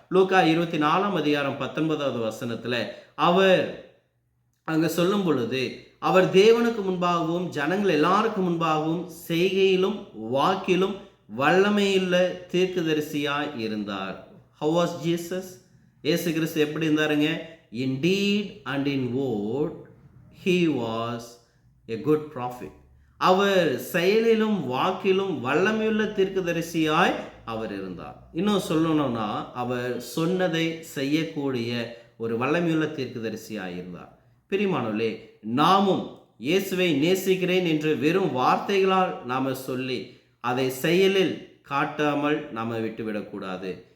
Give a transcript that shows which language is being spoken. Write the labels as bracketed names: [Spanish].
[Tamil] லூக்கா 24ஆம் அதிகாரம் 19வது வசனத்துல அவர் அங்க சொல்லும் பொழுது, அவர் தேவனுக்கு முன்பாகவும் ஜனங்கள் எல்லாருக்கும் முன்பாகவும் செய்கையிலும் வாக்கிலும் வல்லமையுள்ள தீர்க்கதரிசியாய் இருந்தார். [English] How was Jesus? [Tamil] இயேசு கிறிஸ்து எப்படி இருந்தாருங்க? [English] In deed and in word he was a good prophet. [Tamil] அவர் செயலிலும் வாக்கிலும் வல்லமையுள்ள தீர்க்கதரிசியாய் அவர் இருந்தார். இன்னும் சொல்லணும்னா, அவர் சொன்னதை செய்யக்கூடிய ஒரு வல்லமையுள்ள தீர்க்கதரிசியாய் இருந்தார். பிரியமானவர்களே, நாமும் இயேசுவை நேசிக்கிறேன் என்று வெறும் வார்த்தைகளால் நாம சொல்லி அதை செயலில் காட்டாமல் நாம விட்டுவிடக்கூடாது.